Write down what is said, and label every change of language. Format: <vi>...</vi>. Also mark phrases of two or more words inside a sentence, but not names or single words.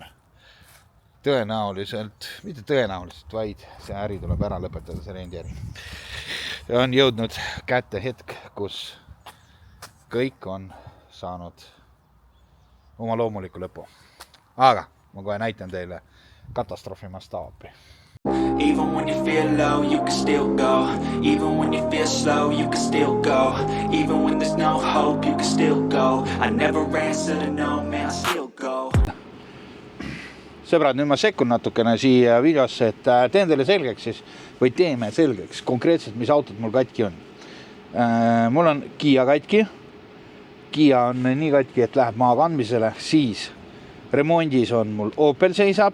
<et>Tõenäoliselt, mitte tõenäoliselt, vaid see äri tuleb ära lõpetada, see rendiäri. Ja on jõudnud kätte hetk, kus kõik on saanud oma loomuliku lõpu. Aga ma kohe näitan teile katastroofi mastaapi.</et> <en>Even when you feel low, you can still go. Even when you feel slow, you can still go. Even when there's no hope, you can still go. I never answer to no, man, I still go.</en> <et>Sõbrad, nüüd ma sekkun natukene siia videosse, et teen teile selgeks siis, või teeme selgeks konkreetselt, mis autod mul katki on. Mul on Kia katki. Kia on nii katki, et läheb maa kandmisele. Siis remondis on mul Opel seisab.</et>